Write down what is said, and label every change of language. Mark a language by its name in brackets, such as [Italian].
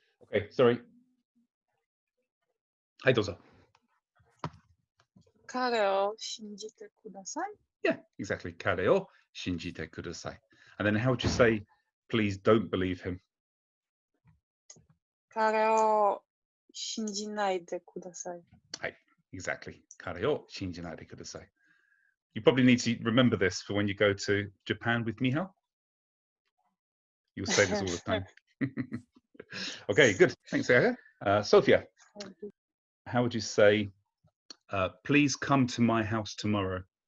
[English] Okay, sorry. Hi, Dozo. [Japanese] 彼を信じてください. [English] Yeah, exactly. [Japanese] 彼を信じてください. [English] And then how would you say, please don't believe him? [Japanese] 彼を信じないでください. [English] Exactly. [Japanese] 彼を信じないでください. [English] You probably need to remember this for when you go to Japan with Mihao. You'll say this all the time. Okay, good. Thanks, Aga. Sophia, how would you say, please come to my house tomorrow?